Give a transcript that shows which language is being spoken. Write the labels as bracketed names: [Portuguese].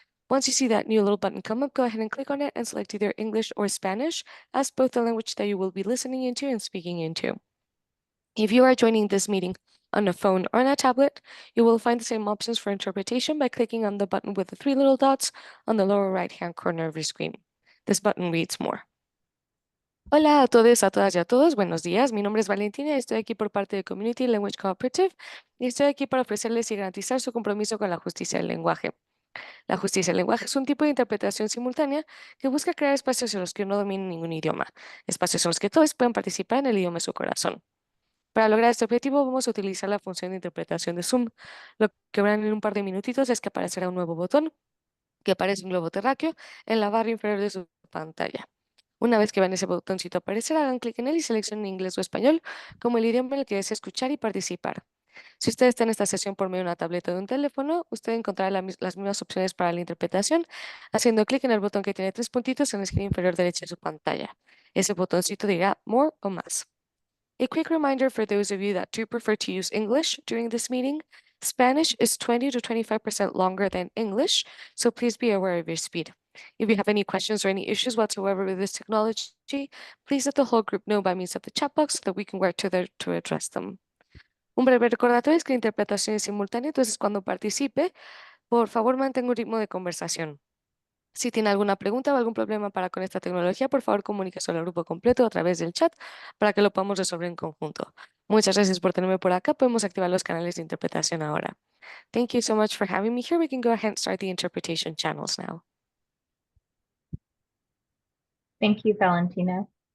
[English] Once you see that new little button come up, go ahead and click on it and select either English or Spanish as both the language that you will be listening into and speaking into. If you are joining this meeting on a phone or on a tablet, you will find the same options for interpretation by clicking on the button with the three little dots on the lower right-hand corner of your screen. This button reads more. [Spanish] Hola a todos, a todas y a todos. Buenos días. Mi nombre es Valentina y estoy aquí por parte de Community Language Cooperative y estoy aquí para ofrecerles y garantizar su compromiso con la justicia del lenguaje. La justicia del lenguaje es un tipo de interpretación simultánea que busca crear espacios en los que no dominen ningún idioma, espacios en los que todos puedan participar en el idioma de su corazón. Para lograr este objetivo vamos a utilizar la función de interpretación de Zoom. Lo que verán en un par de minutitos es que aparecerá un nuevo botón que aparece un globo terráqueo en la barra inferior de su pantalla. Una vez que vean ese botoncito aparecer, hagan clic en él y seleccionen inglés o español como el idioma en el que desea escuchar y participar. Si usted está en esta sesión por medio de una tableta o de un teléfono, usted encontrará las mismas opciones para la interpretación haciendo clic en el botón que tiene tres puntitos en la esquina inferior derecha de su pantalla. Ese botoncito dirá More o más. [English] A quick reminder for those of you that do prefer to use English during this meeting, Spanish is 20 to 25% longer than English, so please be aware of your speed. If you have any questions or any issues whatsoever with this technology, please let the whole group know by means of the chat box so that we can work together to address them. [Spanish] Un breve recordatorio es que la interpretación es simultánea, entonces cuando participe, por favor mantenga un ritmo de conversación. Si tiene alguna pregunta o algún problema con esta tecnología, por favor comuníquese al grupo completo a través del chat para que lo podamos resolver en conjunto. Muchas gracias por tenerme por acá. Podemos activar los canales de interpretación ahora. [English] Thank you so much for having me here. We can go ahead and start the interpretation channels now. Thank you, Valentina.